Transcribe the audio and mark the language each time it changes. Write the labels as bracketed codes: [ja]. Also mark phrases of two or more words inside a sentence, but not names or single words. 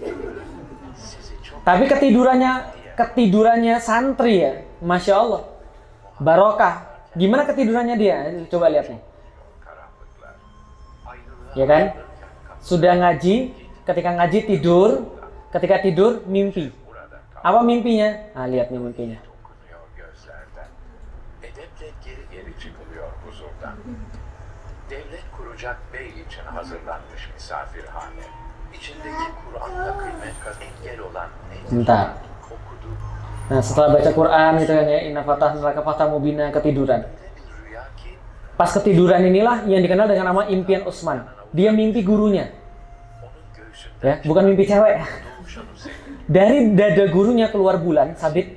[id] Tapi ketidurannya santri ya, [ar] ما شاء الله. [id] Barokah. Gimana ketidurannya dia? Coba lihat nih. Ya kan? Sudah ngaji, ketika ngaji tidur, ketika tidur mimpi. Apa mimpinya? Nah, lihat nih mimpinya. [tr] Devlet kuracak bey için hazırlanmış misafirhane. İçindeki Kur'an'la kıymet engel olan [id] Bentar. Nah, setelah baca Quran gitu kan ya, [ar] إنا فتحنا لك فتحا مبينا, [id] ketiduran. Pas ketiduran inilah yang dikenal dengan nama impian Utsman. Dia mimpi gurunya. Ya, bukan mimpi cewek. Dari dada gurunya keluar bulan sabit.